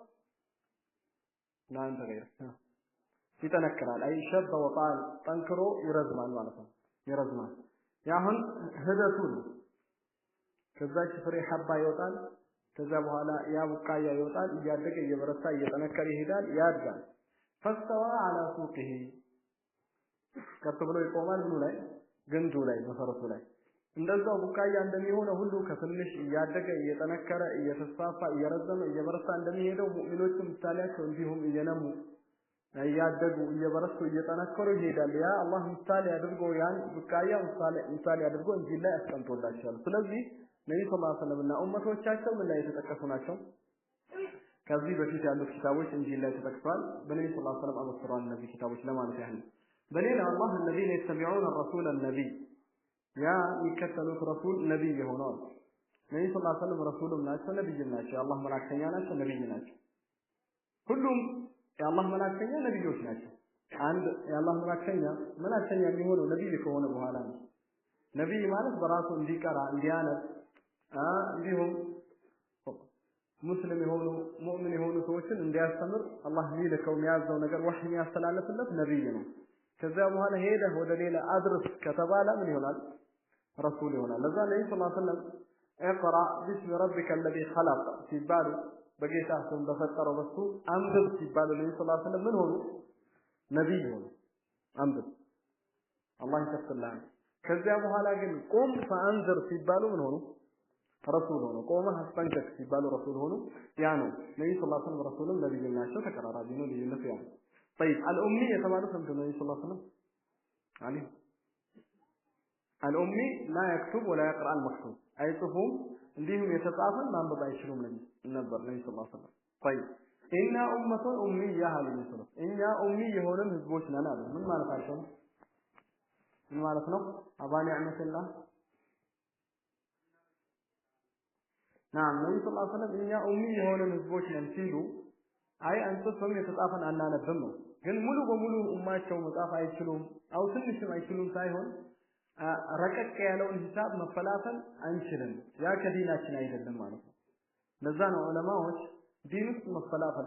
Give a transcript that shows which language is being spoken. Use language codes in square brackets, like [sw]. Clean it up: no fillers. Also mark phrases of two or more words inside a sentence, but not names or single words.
[am] ናን ተገኘ ይጠነክራል አይ ሸበ ወጣል ጠንክሮ ይረዝማል ማለት ነው ይረዝማል ያሁን ሂደቱ ከዛች ፍሬ ሐባ ይወጣል ከዛ በኋላ ያ ቡቃያ ይወጣል እያደገ እየበረታ እየጠነከረ ይሄዳል ያድጋል [ar] فاستوى على سوقه [am] ከብሎ ይቆማል ምኑ ላይ ግንዱ ላይ መሰረቱ ላይ እንደዛው ቡቃያ እንደሚሆነው ሁሉ ከትንሽ እያደገ እየጠነከረ እየተስፋፋ እየረዘመ እየበረታ እንደሚሄደው ሙእሚኖችም ምሳሌያቸው እንዲሁም እየነሙ እያደጉ እየበረቱ እየጠነከሩ ይሄዳል [ar] يا الله [am] ምሳሌ አድርጎ ያን ቡቃያ ምሳሌ አድርጎ እንጂ ላይ አስቀምጦላቸዋል ስለዚህ ነብዩ [ar] صلى الله عليه وسلم [am] ኡመቶቻቸው ምን ላይ የተጠቀሱ ናቸው ከዚህ በፊት ያሉት ኪታቦች እንጂ ላይ ተጠቅሷል በነብዩ [ar] صلى الله عليه وسلم [am] አመስራን እነዚህ ኪታቦች ለማለት ያህል በሌላ አላህ [ar] الذين يتبعون الرسول النبي [am] ያ ይከተሉት ረሱል ነብይ ሆነዋል ነብዩ [ar] صلى الله عليه وسلم [am] ረሱልም ናቸው ነብይም ናቸው የአላህ መላእክተኛ ናቸው ነብይ ናቸው ሁሉም የአላህ መላእክተኛ ነብዮች ናቸው አንድ የአላህ መላእክተኛ የሚሆነው ነብይ ከሆነ በኋላ ነው ነብይ ማለት በራሱ እንዲቀራ እንዲያነብ እንዲሁም ሙስሊም የሆኑ ሙእሚን የሆኑ ሰዎችን እንዲያስተምር አላህ ሊልከው የሚያዘው ነገር ወህይ ያስተላለፈለት ነብይ ነው ከዛ በኋላ ሄደ ወደ ሌላ አድርስ ከተባለ ምን ይሆናል ረሱል ይሆናል ለዛ ነብዩ [ar] صلى الله عليه وسلم [am] اقرا [ar] باسم ربك الذي خلق [am] ሲባሉ በጌታ ስም በፈጠረው በሱ አንብብ ሲባሉ ነብዩ [ar] صلى الله عليه وسلم [am] ምን ሆኑ ነብይ ሆኑ አንብብ አላህ ይከተላል ከዛ በኋላ ግን [ar] قم فأنذر [am] ሲባሉ ምን ሆኑ ረሱል ሆኑ ቆመ አስጠንቀቅ ሲባሉ ረሱል ሆኑ ያ ነው ነብዩ ሰለላሁ [ar] عليه وسلم [am] ረሱልም ነብይ ናቸው ተቀራራቢ ነው ልዩነቱ ያ [ar] طيب الامي [am] የተባለው ሰምቶ ነው [ar] صلى الله عليه وسلم علي الامي لا يكتب ولا يقرا المكتوب [am] አይጽፉም እንዲሁም የተጻፈን ማንበብ አይችሉም ነበር ነብዩ [ar] صلى الله عليه وسلم طيب إن أمة أمية هذه المسلم إن أمي هون [am] ህዝቦች ነን አሉ ምን ማለታቸው ምን ማለት ነው አባ ኒዕመት الله نعم ነብዩ [ar] صلى الله عليه وسلم [am] እኛ ኡሚ የሆነ ህዝቦች ነን ሲሉ አይ አንተም የተጻፈን አናነብም ነው ግን ሙሉ በሙሉ ኡማቸው መጻፍ አይችሉም አው ትንሽም አይችሉም ሳይሆን ረቀቅ ያለውን ሂሳብ መፈላፈል አንችልም ያ ከዲናችን አይደለም ማለት ነው ለዛ ነው ዑለማዎች ዲን ውስጥ መፈላፈል